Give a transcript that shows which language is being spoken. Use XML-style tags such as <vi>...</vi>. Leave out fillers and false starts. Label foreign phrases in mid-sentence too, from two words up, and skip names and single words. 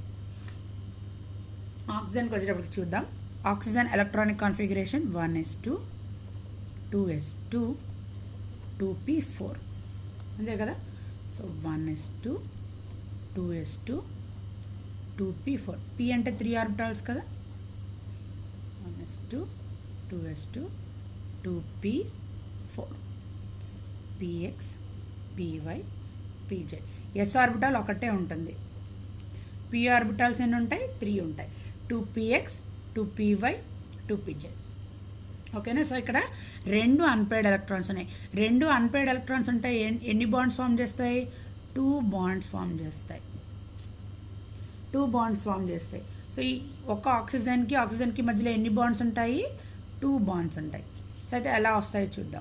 <te>ఆక్సిజన్కి వచ్చేటప్పటికి చూద్దాం. ఆక్సిజన్</te> <en>electronic configuration</en> <te>1s2 2s2 2p4. అంతే కదా? సో 1s2 2s2 2p4. p అంటే 3 ఆర్బిటాల్స్ కదా. 1s2 2s2 2p4 px py pz. s ఆర్బిటాల్ ఒకటే ఉంటుంది. p ఆర్బిటాల్స్ ఎన్ని ఉంటాయి? 3 ఉంటాయి. 2px 2py 2pz. ఓకేనా? సో ఇక్కడ రెండు</te> <en>unpaired electrons</en> <te>ఉన్నాయి. రెండు</te> <en>unpaired electrons</en> <te>ఉంటాయి. ఎన్ని</te> <en>bonds form</en> <te>చేస్తాయి? 2</te> <en>bonds form</en> <te>చేస్తాయి. 2</te> <en>bonds form</en> <te>చేస్తాయి. సో ఈ ఒక ఆక్సిజన్కి మధ్యలో ఎన్ని బాండ్స్ ఉంటాయి? 2 బాండ్స్ ఉంటాయి. సో అయితే ఎలా వస్తాయో చూద్దాం.</te>